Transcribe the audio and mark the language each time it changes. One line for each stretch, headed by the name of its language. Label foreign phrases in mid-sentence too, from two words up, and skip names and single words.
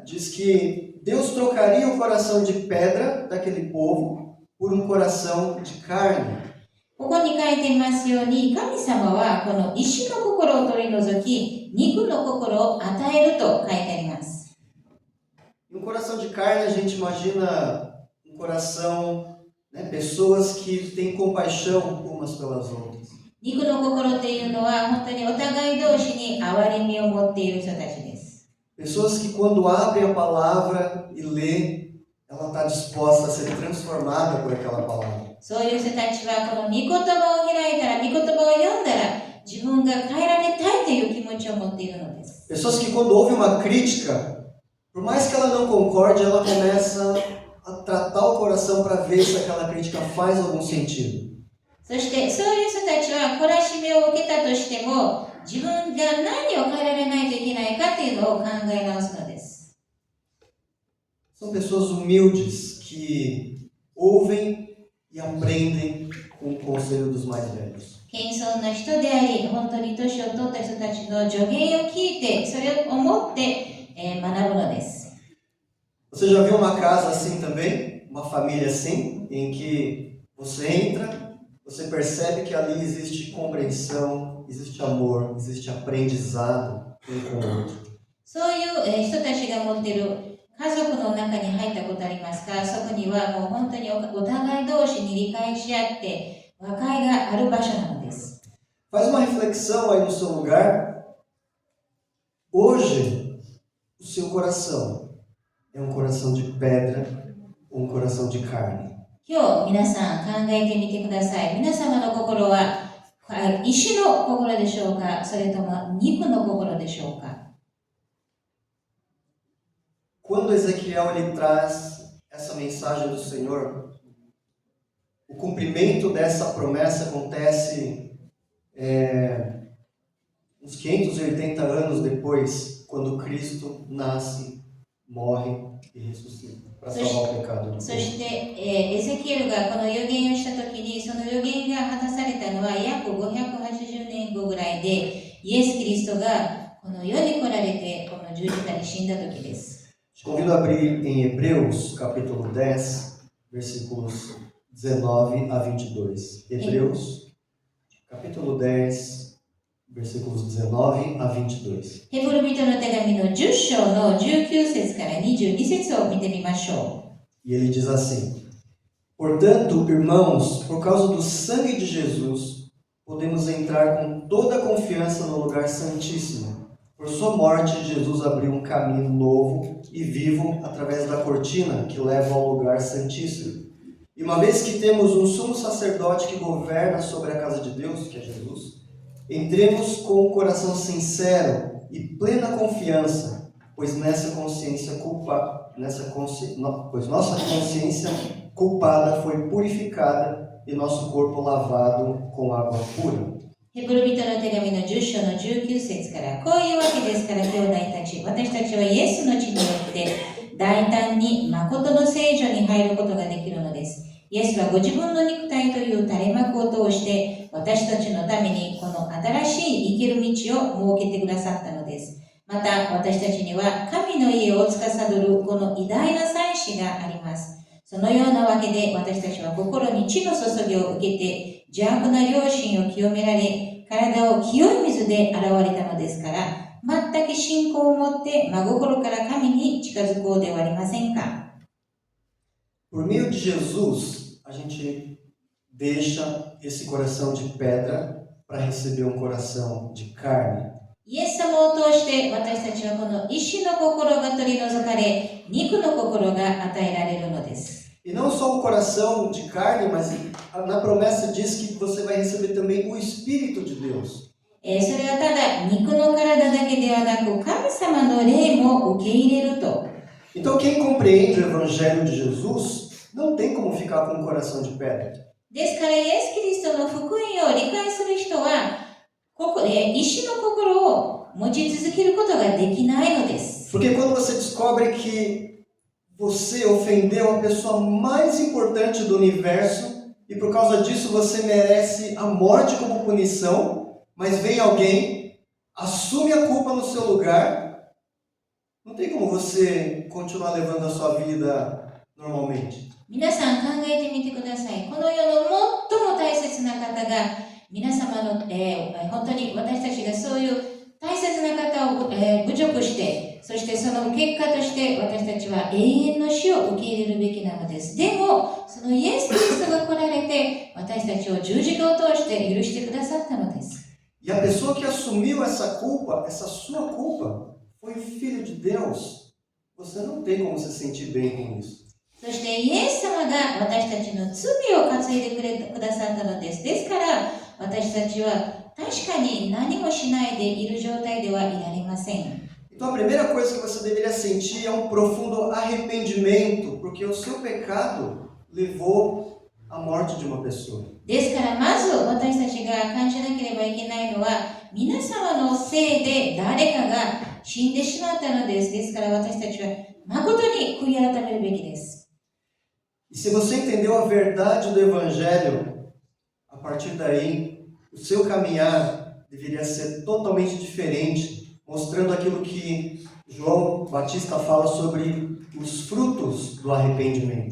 Portuguese: Diz que Deus trocaria o coração de pedra daquele povo por um coração de carne.
Japanese: ここに書いていますように、神様はこの石の心を取り除き、肉の心を与えると書いてあります。
Portuguese: E um coração de carne, a gente imagina um coração, né? Pessoas que têm compaixão umas pelas outras.
Japanese: 肉の心っていうのは本当にお互い同士に憐れみを持っている人たちです。
Portuguese: Pessoas que quando abrem a palavra e lê, ela está disposta a ser transformada por aquela palavra.
Japanese: そういう人たちはこの御言葉を開いたら、御言葉を読んだら自分が変えられたいという気持ちを持っているのです。
Portuguese: Pessoas que quando ouvem uma crítica, por mais que ela não concorde, ela começa a tratar o coração para ver se aquela crítica faz algum sentido.
Japanese: そしてそういう人たちは懲らしめを受けたとしても、自分が何を変えられないといけないかというのを考え直すのです。
Portuguese: São pessoas humildes que ouvem e aprendem com o conselho dos mais velhos.
Japanese: 謙遜な人であり、本当に年を取った人たちの助言を聞いて、それを思って、学ぶのです。
Portuguese: Você já viu uma casa assim também? Uma família assim? Em que você entra, você percebe que ali existe compreensão, existe amor, existe aprendizado um com o outro.
Japanese: そういう人たちが持っている家族の中に入ったことありますか？そこにはもう本当にお互い同士に理解し合って和解がある場所なのです。
Portuguese: Faz uma reflexão aí no seu lugar. Hoje, o seu coração é um coração de pedra ou um coração de carne?
Japanese: 今日皆さん考えてみてください。皆様の心は石の心でしょうか？それとも肉の心でしょうか？
Portuguese: Quando Ezequiel ele traz essa mensagem do Senhor, o cumprimento dessa promessa acontece uns 580 anos depois, quando Cristo nasce morre e ressuscita para salvar o pecado do
Japanese: そ
Portuguese: povo.
Japanese: して、エゼキエルがこの予言をしたときに、その予言が果たされたのは約580年後ぐらいで、イエス・キリストがこの世に来られて、この十字架に死んだときです。
Portuguese: Convido a abrir em Hebreus, capítulo 10, versículos 19 a 22. Hebreus, capítulo 10, versículos 19 a 22.
Japanese: ヘブル人の手紙の10章の19節から22節を見てみましょ
Portuguese: E ele diz assim: Portanto, irmãos, por causa do sangue de Jesus, podemos entrar com toda a confiança no lugar santíssimo. Por sua morte, Jesus abriu um caminho novo e vivo através da cortina que leva ao lugar santíssimo. E uma vez que temos um sumo sacerdote que governa sobre a casa de Deus, que é Jesus, entremos com o coração sincero e plena confiança, pois nossa consciência culpada foi purificada e nosso corpo lavado com água pura.
Japanese: う。ヘブル人の手紙の10章の19節から、こういうわけですから兄弟たち、私たちはイエスの血によって大胆に誠の聖女に入ることができるのです。イエスはご自分の肉体という垂れ幕を通して私たちのためにこの新しい生ける道を設けてくださったのです。また私たちには神の家を司るこの偉大な祭司があります。そのようなわけで私たちは心に血の注ぎを受けて邪悪な良心を清められ、体を清い水で洗われたのですから、全く信仰を持って真心から神に近づこうではありませんか。
Portuguese: Por meio de Jesus, a gente deixa esse coração de pedra para receber um coração de carne.
Japanese: イエス様を通して私たちはこの石の心が取り除かれ、肉の心が与えられるのです。
Portuguese: E não só o coração de carne, mas na promessa diz que você vai receber também o Espírito de Deus.
Japanese: それはただ肉の体だけではなく、神様の霊も受け入れると。
Portuguese: Então quem compreende o Evangelho de Jesus não tem como ficar com um coração de pedra.
Japanese: ですからイエス・キリストの福音を理解する人は、石の心を持ち続けることができないのです。
Portuguese: Porque quando você descobre que você ofendeu a pessoa mais importante do universo e por causa disso você merece a morte como punição, mas vem alguém, assume a culpa no seu lugar, não tem como você continuar levando a sua vida normalmente.
Japanese: 皆さん考えてみてください。この世の最も大切な方が皆様の、本当に私たちがそういう大切な方を、侮辱して、そしてその結果として私たちは永遠の死を受け入れるべきなのです。でも、そのイエス・キリストが来られて私たちを十字架を通して許してくださったのです。
Portuguese: E a pessoa que assumiu essa culpa, essa sua culpa, foi o Filho de Deus. Você não tem como se sentir bem com isso.
Japanese: そしてイエス様が私たちの罪を担いでくださったのです。ですから私たちは確かに何もしないでいる状態ではいられません。
Portuguese: Então a primeira coisa que você deveria sentir é um profundo arrependimento, porque o seu pecado levou à morte de uma pessoa.
Japanese: ですからまず私たちが感じなければいけないのは、皆様のせいで誰かが死んでしまったのです。ですから私たちは誠に悔い改めるべきです。
Portuguese: E se você entendeu a verdade do Evangelho, a partir daí, o seu caminhar deveria ser totalmente diferente, mostrando aquilo que João Batista fala sobre os frutos do arrependimento.